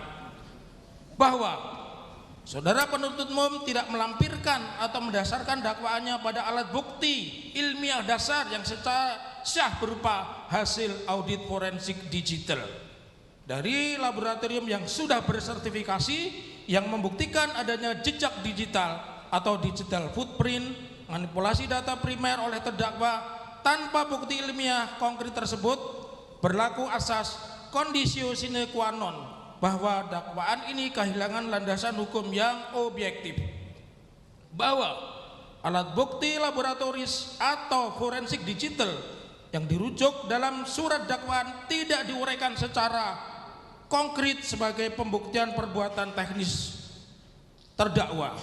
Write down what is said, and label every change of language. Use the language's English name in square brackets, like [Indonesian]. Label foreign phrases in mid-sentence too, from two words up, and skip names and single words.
[Indonesian] Bahwa saudara penuntut umum tidak melampirkan atau mendasarkan dakwaannya pada alat bukti ilmiah dasar yang secara sah berupa hasil audit forensik digital dari laboratorium yang sudah bersertifikasi yang membuktikan adanya jejak digital atau [English] digital footprint, [Indonesian] manipulasi data primer oleh terdakwa tanpa bukti ilmiah konkret tersebut berlaku asas [Latin] conditio sine qua non [Indonesian] bahwa dakwaan ini kehilangan landasan hukum yang objektif, bahwa alat bukti laboratoris atau forensik digital yang dirujuk dalam surat dakwaan tidak diuraikan secara konkret sebagai pembuktian perbuatan teknis terdakwa